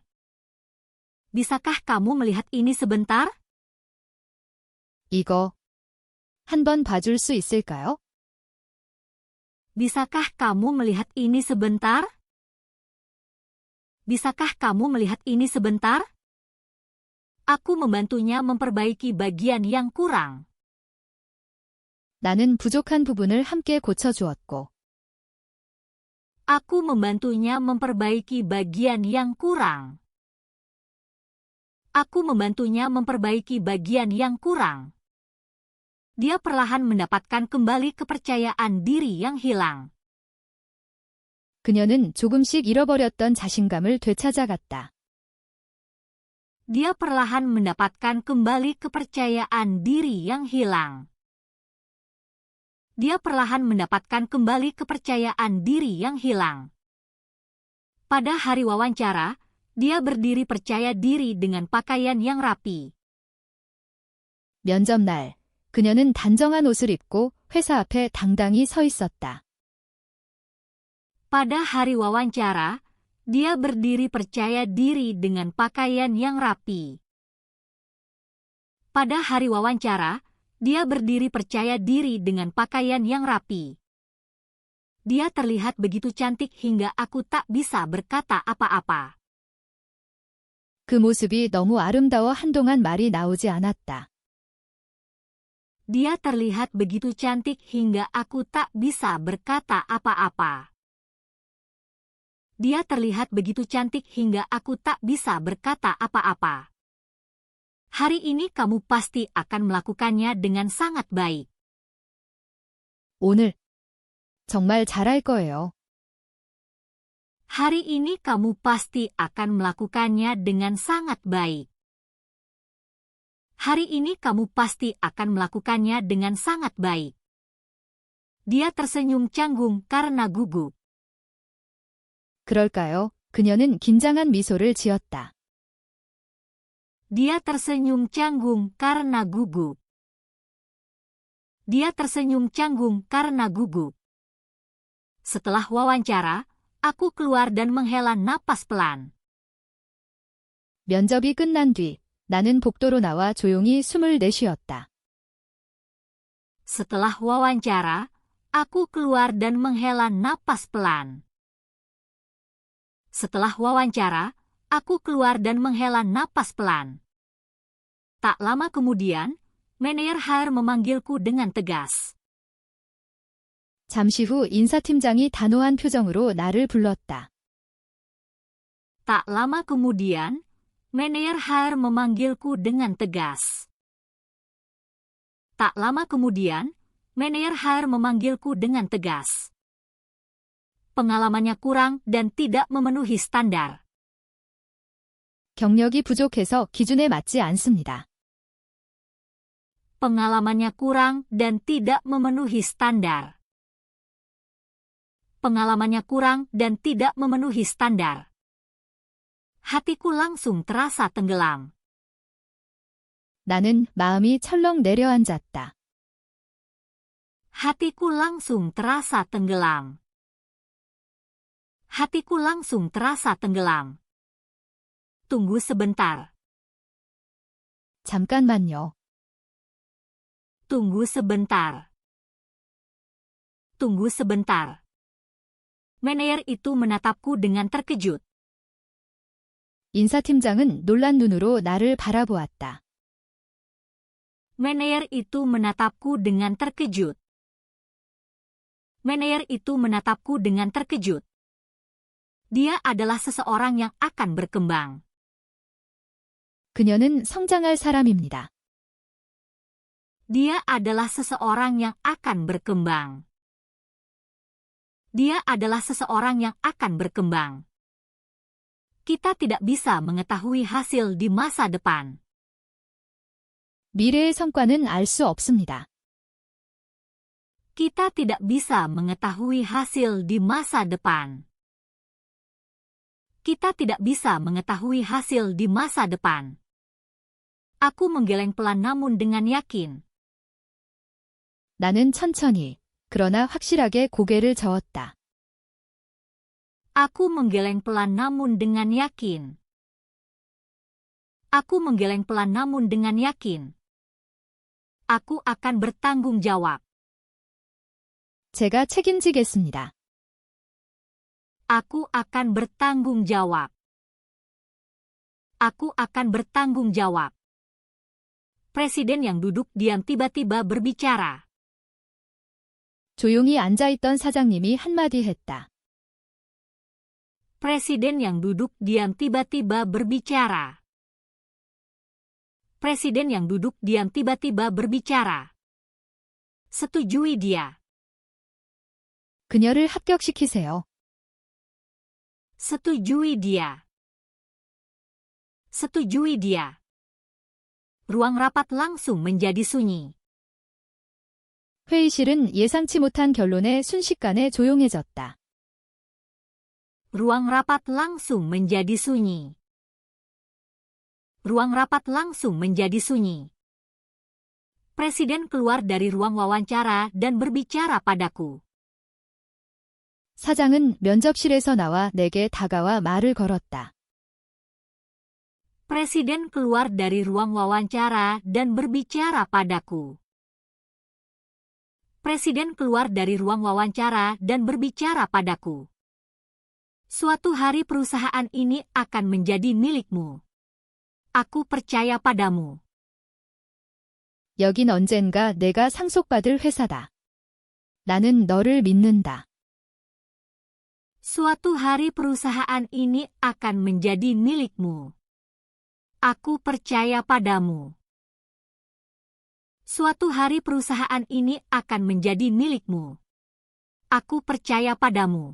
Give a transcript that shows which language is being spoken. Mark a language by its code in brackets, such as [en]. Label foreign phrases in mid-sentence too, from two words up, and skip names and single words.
[id] Bisakah kamu melihat ini sebentar? [ko] 이거 한번 봐줄 수 있을까요? [id] Bisakah kamu melihat ini sebentar? Bisakah kamu melihat ini sebentar? Aku membantunya memperbaiki bagian yang kurang. [ko] 나는 부족한 부분을 함께 고쳐주었고. [id] Aku membantunya memperbaiki bagian yang kurang. Aku membantunya memperbaiki bagian yang kurang. Dia perlahan mendapatkan kembali kepercayaan diri yang hilang. [ko] 그녀는 조금씩 잃어버렸던 자신감을 되찾아갔다. [id] Dia perlahan mendapatkan kembali kepercayaan diri yang hilang. Dia perlahan mendapatkan kembali kepercayaan diri yang hilang. Pada hari wawancara, dia berdiri percaya diri dengan pakaian yang rapi. [ko] 면접 날, 그녀는 단정한 옷을 입고 회사 앞에 당당히 서 있었다. [id] Pada hari wawancara, dia berdiri percaya diri dengan pakaian yang rapi. Pada hari wawancara, dia berdiri percaya diri dengan pakaian yang rapi. Dia terlihat begitu cantik hingga aku tak bisa berkata apa-apa. [ko] 그 모습이 너무 아름다워 한동안 말이 나오지 않았다. [id] Dia terlihat begitu cantik hingga aku tak bisa berkata apa-apa. Dia terlihat begitu cantik hingga aku tak bisa berkata apa-apa. Hari ini kamu pasti akan melakukannya dengan sangat baik. [ko] 오늘 정말 잘할 거예요. [id] Hari ini kamu pasti akan melakukannya dengan sangat baik. Hari ini kamu pasti akan melakukannya dengan sangat baik. Dia tersenyum canggung karena gugup. [ko] 그럴까요? 그녀는 긴장한 미소를 지었다. [id] Dia tersenyum canggung karena gugup. Dia tersenyum canggung karena gugup. Setelah wawancara, aku keluar dan menghela napas pelan. [ko] 면접이 끝난 뒤, 나는 복도로 나와 조용히 숨을 내쉬었다. [id] Setelah wawancara, aku keluar dan menghela napas pelan. Setelah wawancara, aku keluar dan menghela napas pelan. Tak lama kemudian, manajer HR memanggilku dengan tegas. [ko] 잠시 후 인사팀장이 단호한 표정으로 나를 불렀다. [id] Tak lama kemudian, manajer HR memanggilku dengan tegas. Tak lama kemudian, manajer memanggilku dengan tegas. Pengalamannya kurang dan tidak memenuhi standar. [ko] 경력이 부족해서 기준에 맞지 않습니다. [id] Pengalamannya kurang dan tidak memenuhi standar. Pengalamannya kurang dan tidak memenuhi standar. Hatiku langsung terasa tenggelam. [ko] 나는 마음이 철렁 내려앉았다. [id] Hatiku langsung terasa tenggelam. Hatiku langsung terasa tenggelam. Tunggu sebentar. [ko] 잠깐만요. [id] Tunggu sebentar. Tunggu sebentar. Manajer itu menatapku dengan terkejut. [ko] 인사팀장은 놀란 눈으로 나를 바라보았다. [id] Manajer itu menatapku dengan terkejut. Manajer itu menatapku dengan terkejut. Dia adalah seseorang yang akan berkembang. [ko] 그녀는 성장할 사람입니다. [id] Dia adalah seseorang yang akan berkembang. Dia adalah seseorang yang akan berkembang. Kita tidak bisa mengetahui hasil di masa depan. [ko] 미래의 성과는 알 수 없습니다. [id] Kita tidak bisa mengetahui hasil di masa depan. Kita tidak bisa mengetahui hasil di masa depan. Aku menggeleng pelan namun dengan yakin. [ko] 나는 천천히, 그러나 확실하게 고개를 저었다. [id] Aku menggeleng pelan namun dengan yakin. Aku menggeleng pelan namun dengan yakin. Aku akan bertanggung jawab. [ko] 제가 책임지겠습니다. [id] Aku akan bertanggung jawab. Aku akan bertanggung jawab. Presiden yang duduk diam tiba-tiba berbicara. [ko] 조용히 앉아있던 사장님이 한마디 했다. [id] Presiden yang duduk diam tiba-tiba berbicara. Presiden yang duduk diam tiba-tiba berbicara. Setujui dia. [ko] 그녀를 합격시키세요. [id] Setujui dia. Setujui dia. Ruang rapat langsung menjadi sunyi. [ko] 회의실은 예상치 못한 결론에 순식간에 조용해졌다. [id] Ruang rapat langsung menjadi sunyi. Ruang rapat langsung menjadi sunyi. Presiden keluar dari ruang wawancara dan berbicara padaku. [ko] 사장은 면접실에서 나와 내게 다가와 말을 걸었다. [id] Presiden keluar dari ruang wawancara dan berbicara padaku. Presiden keluar dari ruang wawancara dan berbicara padaku. Suatu hari perusahaan ini akan menjadi milikmu. Aku percaya padamu. [ko] 여긴 언젠가 내가 상속받을 회사다. 나는 너를 믿는다. [id] Suatu hari perusahaan ini akan menjadi milikmu. Aku percaya padamu. Suatu hari perusahaan ini akan menjadi milikmu. Aku percaya padamu.